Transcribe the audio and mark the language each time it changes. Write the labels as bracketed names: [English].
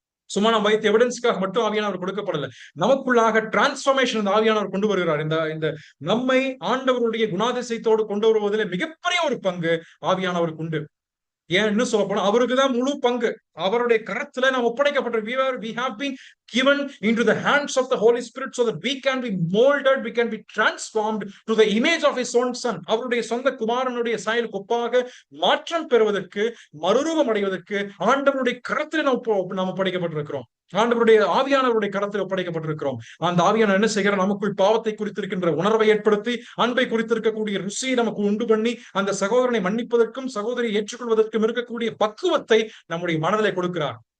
[Tamil] சும்மா நம்ம வைத்த எவிடன்ஸ்க்காக மட்டும் ஆவியானவர் கொடுக்கப்படல, நமக்குள்ளாக டிரான்ஸ்பர்மேஷன் இந்த ஆவியானவர் கொண்டு வருகிறார். இந்த நம்மை ஆண்டவருடைய குணாதிசயத்தோடு கொண்டு வருவதில் மிகப்பெரிய ஒரு பங்கு ஆவியானவருக்கு உண்டு. ஏன் இன்னும் சொல்ல போனா அவருக்குதான் முழு பங்கு. அவருடைய கரத்துல நாம் ஒப்படைக்கப்பட்டிருக்கிறோம். [English] We have been given into the hands of the Holy Spirit so that we can be molded, we can be transformed to the image of his own son. [Tamil] அவருடைய சொந்த குமாரனுடைய சாயலுக்கு ஒப்பாக மாற்றம் பெறுவதற்கு, மறுரூபம் அடைவதற்கு ஆண்டவருடைய கரத்தில் நாம் ஒப்படைக்கப்பட்டிருக்கிறோம். ஆண்டவருடைய ஆவியானவருடைய கரத்தில் ஒப்படைக்கப்பட்டிருக்கிறோம். அந்த ஆவியானவர் என்ன செய்கிறார், நமக்குள் பாவத்தை குறித்திருக்கின்ற உணர்வை ஏற்படுத்தி, அன்பை குறித்திருக்கக்கூடிய ருசியை நமக்கு உண்டு பண்ணி, அந்த சகோதரனை மன்னிப்பதற்கும் சகோதரியை ஏற்றுக்கொள்வதற்கும் இருக்கக்கூடிய பக்குவத்தை நம்முடைய மனதிலே கொடுக்கிறார்.